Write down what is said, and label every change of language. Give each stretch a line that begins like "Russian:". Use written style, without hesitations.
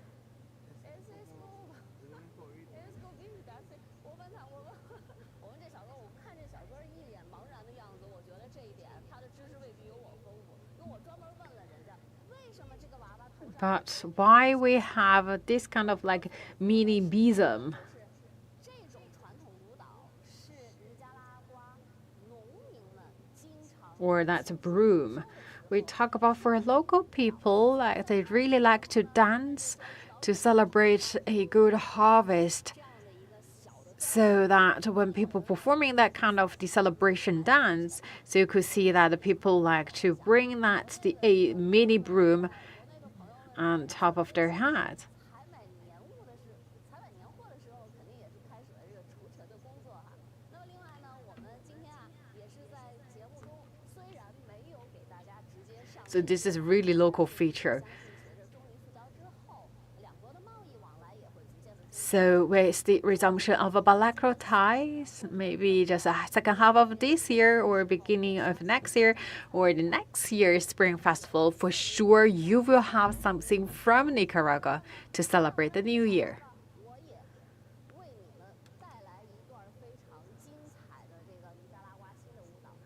Chinese: 我问他，我问这小哥，我看这小哥一脸茫然的样子，我觉得这一点他的知识未必有我丰富，因为我专门问了人家，为什么这个娃娃头上
English: But why we have this kind of like mini besom?
Chinese: 这种传统舞蹈是尼加拉瓜农民们经常
English: Or that's a broom. We talk about for local people, like they really like to dance to celebrate a good harvest.
Chinese: 这样的一个小的
English: So that when people performing that kind of the celebration dance, so you could see that the people like to bring a mini broom on top of their head.
Chinese: 采买年货的时候，肯定也是开始了这个除尘的工作哈。那么另外呢，我们今天啊也是在节目中，虽然没有给大家直接上
English: So this is really local feature.
Chinese: 随着中印复交之后，两国的贸易往来也会逐渐的
English: So with the resumption of bilateral ties, maybe just a second half of this year or beginning of next year or the next year's Spring Festival, for sure you will have something from Nicaragua to celebrate the new year.
Chinese: 我也为你们带来一段非常精彩的这个尼加拉瓜新的舞蹈。